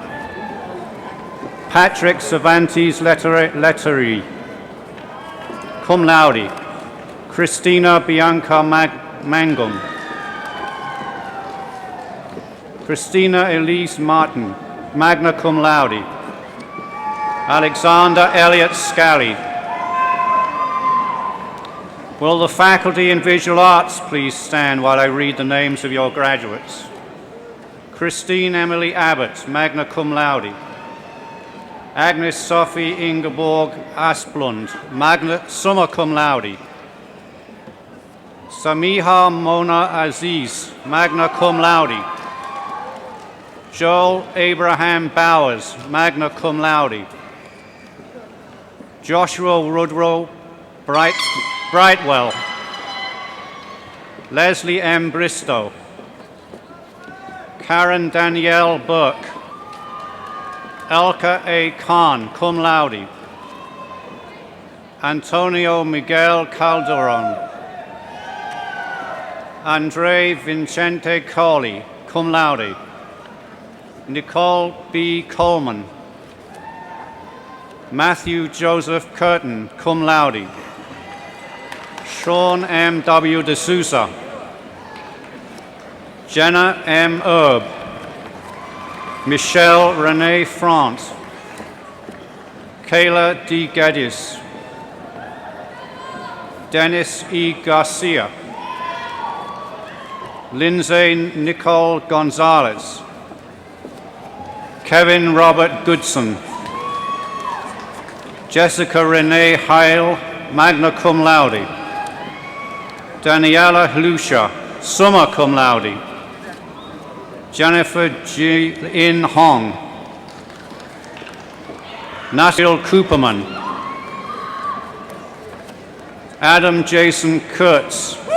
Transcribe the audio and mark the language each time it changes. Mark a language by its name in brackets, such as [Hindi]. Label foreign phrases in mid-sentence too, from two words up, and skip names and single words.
[English] Patrick Cervantes Lettery, [Latin] cum laude. [English] Christina Bianca Mangum. Christina Elise Martin, [Latin] magna cum laude. [English] Alexander Elliott Scally. Will the faculty in visual arts please stand while I read the names of your graduates? Christine Emily Abbott, [Latin] magna cum laude. [English] Agnes Sophie Ingeborg Asplund, [Latin] summa cum laude. [English] Samiha Mona Aziz, [Latin] magna cum laude. [English] Joel Abraham Bowers, [Latin] magna cum laude. [English] Joshua Rudrow Brightwell. Leslie M. Bristow. Karen Danielle Burke. Elka A. Khan, [Latin] cum laude. [English] Antonio Miguel Calderon. Andre Vincente Colley, [Latin] cum laude. [English] Nicole B. Coleman. Matthew Joseph Curtin, [Latin] cum laude. [English] Sean M. W. D'Souza. Jenna M. Erb. Michelle Renee France. Kayla D. Geddes. Dennis E. Garcia. Lindsay Nicole Gonzalez. Kevin Robert Goodson. Jessica Renee Heil, [Latin] magna cum laude. [English] Daniela Hlusha, [Latin] summa cum laude. [English] Jennifer G. In Hong. Nasil Cooperman. Adam Jason Kurtz.